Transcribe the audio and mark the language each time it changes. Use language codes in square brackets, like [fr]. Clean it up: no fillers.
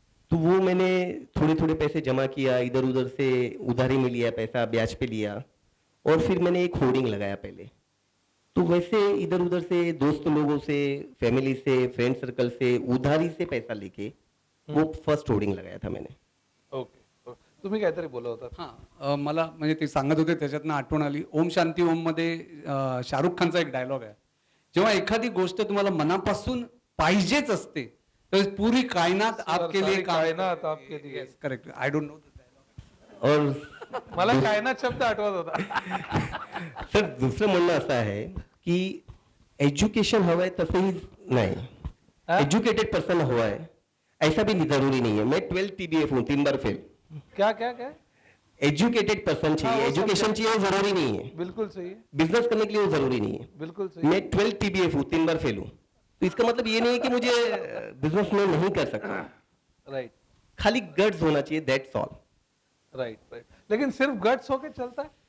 [hi] तो वो मैंने थोड़े थोड़े पैसे जमा किया, इधर उधर से उधारी में लिया पैसा, ब्याज पे लिया, और फिर मैंने एक होर्डिंग लगाया पहले. तो वैसे इधर उधर से दोस्त लोगों से, फैमिली से, फ्रेंड सर्कल से उधारी से पैसा लेके वो फर्स्ट होर्डिंग लगाया था मैंने. [en] Okay. [mr] तुम्ही काहीतरी बोलत होता. हां, मला म्हणजे ते सांगत होते त्याच्यातनं आठवण आली. ओम शांती ओम मध्ये शाहरुख खानचा एक डायलॉग आहे, जेव्हा एखादी गोष्ट तुम्हाला मनापासून पाहिजेच असते तर [hi] पूरी कायनात आपके लिए कायनात आपके लिए. [en] Correct. I don't know the dialogue. [hi] और [mr] मला कायनात शब्द आठवत होता. सर दुसरं म्हणणं असं आहे की एज्युकेशन हवं आहे तसंही नाही, एज्युकेटेड पर्सन [hi] हवा है ऐसा भी जरूरी नहीं है. मैं 12 TBF हूँ, 3 बार फेल. क्या क्या क्या? एजुकेटेड पर्सन चाहिए, वो एजुकेशन चाहिए, वो जरूरी नहीं है. बिल्कुल सही है. बिजनेस करने के लिए वो जरूरी नहीं है. बिल्कुल सही है. मैं 12 TBF हूँ, 3 बार फेल हूँ, तो इसका मतलब ये नहीं है कि मुझे बिजनेस में नहीं कर सकता. [en] Right. [hi] खाली गट्स होना चाहिए, [en] That's all. Right right, [hi] लेकिन सिर्फ गट्स होके चलता है?